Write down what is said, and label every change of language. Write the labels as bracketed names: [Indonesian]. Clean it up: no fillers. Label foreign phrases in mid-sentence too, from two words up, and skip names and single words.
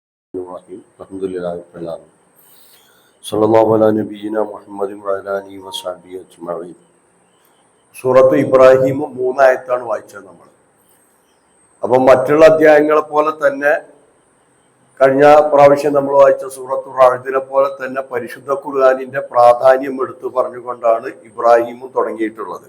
[Arabic] الرحيم الحمد لله رب العالمين صلى الله على نبينا محمد وعلى آله وصحبه أجمعين. [Malayalam] സൂറത്ത് ഇബ്രാഹിം 3 ആയത്താണ് വായിച്ചത് നമ്മൾ. അപ്പം മറ്റുള്ള അധ്യായങ്ങളെ പോലെ തന്നെ കഴിഞ്ഞ പ്രാവശ്യം നമ്മൾ വായിച്ച സൂറത്തു റഅദിനെ പോലെ തന്നെ പരിശുദ്ധ ഖുർആനിന്റെ പ്രാധാന്യം എടുത്തു പറഞ്ഞുകൊണ്ടാണ് ഇബ്രാഹിമും തുടങ്ങിയിട്ടുള്ളത്.